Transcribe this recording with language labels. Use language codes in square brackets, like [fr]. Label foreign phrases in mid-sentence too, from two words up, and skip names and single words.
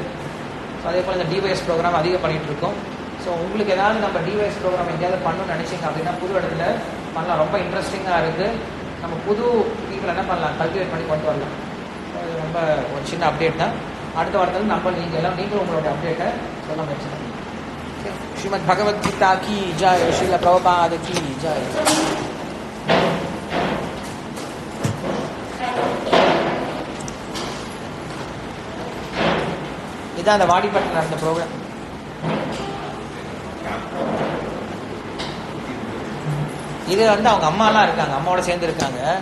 [ta] ஸோ அதே போல் இந்த டிவைஎஸ் ப்ரோக்ராம் அதிகம் பண்ணிகிட்ருக்கோம். ஸோ உங்களுக்கு ஏதாவது நம்ம டிவைஎஸ் ப்ரோக்ராம் எங்கேயாவது பண்ணணும்னு நினச்சிங்க அப்படின்னா புது இடத்துல பண்ணலாம். ரொம்ப இன்ட்ரெஸ்டிங்காக இருக்குது. நம்ம புது பீப்புள் என்ன பண்ணலாம், கல்டிவேட் பண்ணி கொண்டு வரலாம். ஸோ இது ரொம்ப ஒரு சின்ன அப்டேட் தான். அடுத்த வாரத்தில் நீங்களும் உங்களோட அப்டேட்டை சொல்ல முயற்சி பண்ணுங்க. [hi] श्रीमद् भगवद गीता की जय, श्रील प्रभुपाद की जय. [ta] இதான் அந்த வாடிப்பட்டில் நடந்த ப்ரோக்ராம். இது வந்து அவங்க அம்மாலாம் இருக்காங்க, அம்மாவோட சேர்ந்து இருக்காங்க.